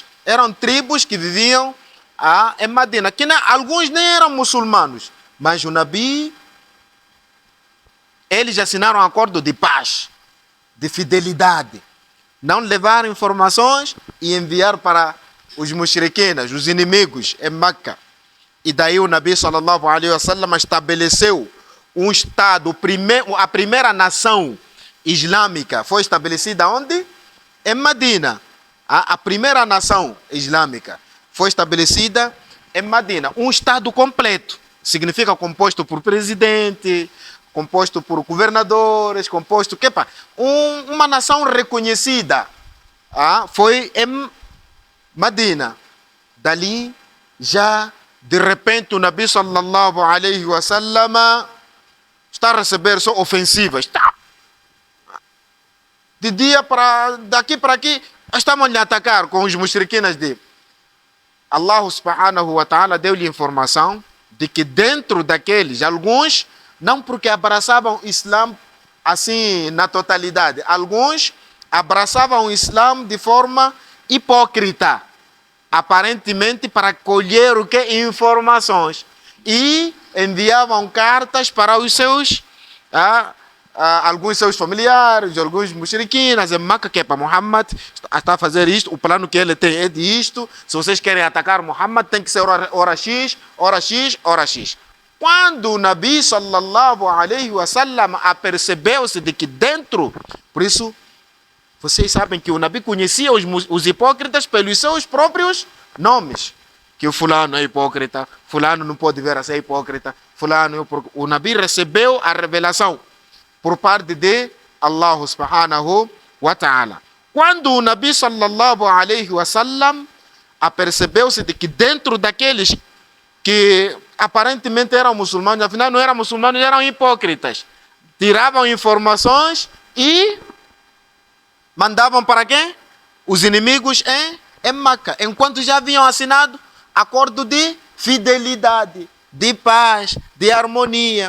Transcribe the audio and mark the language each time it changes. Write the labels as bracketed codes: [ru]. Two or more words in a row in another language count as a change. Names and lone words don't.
[pt] Eram tribos que viviam em Medina, que alguns nem eram muçulmanos, mas o Nabi, eles assinaram um acordo de paz, de fidelidade. Não levar informações e enviar para os mushriquinas, os inimigos em Meca. E daí o Nabi [ar] sallallahu alaihi wasallam [pt] estabeleceu um estado, a primeira nação islâmica foi estabelecida onde? Em Medina. A primeira nação islâmica foi estabelecida em Medina. Um estado completo. Significa composto por presidente, composto por governadores, composto... uma nação reconhecida. Foi em Medina. Dali já de repente o Nabi [ar] sallallahu alaihi wasallam [pt] está a receber só ofensivas. De dia para daqui para aqui, estavam a atacar com os mushrikinas de Allah [ar] subhanahu wa ta'ala [pt] deu-lhe informação de que dentro daqueles, alguns, não porque abraçavam o Islã assim na totalidade, alguns abraçavam o Islã de forma hipócrita, aparentemente para colher o que? Informações. E enviavam cartas para os seus, alguns seus familiares, alguns mushrikinas em Meca, que é para Muhammad, está a fazer isto, o plano que ele tem é de isto, se vocês querem atacar Muhammad, tem que ser hora X, hora X, hora X. Quando o Nabi [ar] sallallahu alaihi wasallam [pt] apercebeu-se de que dentro, por isso, vocês sabem que o Nabi conhecia os hipócritas pelos seus próprios nomes. Que o fulano é hipócrita, fulano não pode vir a ser hipócrita, fulano... O Nabi recebeu a revelação por parte de Allah [ar] subhanahu wa ta'ala. [pt] Quando o Nabi [ar] sallallahu alaihi wasallam [pt] apercebeu-se de que dentro daqueles que aparentemente eram muçulmanos, afinal não eram muçulmanos, eram hipócritas, tiravam informações e mandavam para quem? Os inimigos em Meca, enquanto já haviam assinado acordo de fidelidade, de paz, de harmonia.